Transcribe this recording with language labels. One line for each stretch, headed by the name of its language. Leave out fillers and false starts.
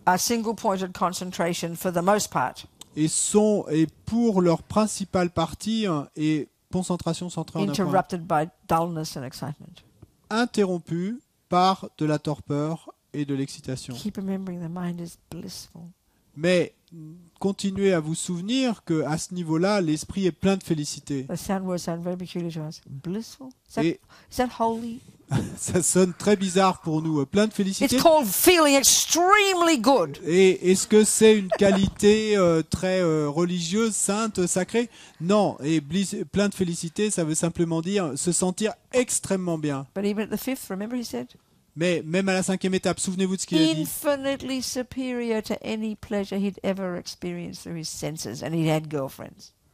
English: Are single-pointed concentration for the most part.
French: Et pour leur principale partie et concentration centrée en un point.
English: Interrupted by dullness and excitement.
French: Interrompu par de la torpeur et de l'excitation.
English: Keep remembering the mind is blissful.
French: Mais continuez à vous souvenir que à ce niveau-là, l'esprit est plein de félicité.
English: The sound very peculiar to us. Blissful? Is that holy?
French: Ça sonne très bizarre pour nous, plein de félicité.
English: It's called feeling extremely good.
French: Et est-ce que c'est une qualité très religieuse, sainte, sacrée? Non, et plein de félicité, ça veut simplement dire se sentir extrêmement bien.
English: But even at the 5th, remember he said?
French: Mais même à la 5e étape, souvenez-vous de ce qu'il a dit.
English: Infinitely superior to any pleasure he'd ever experienced through his senses, and he had girlfriends.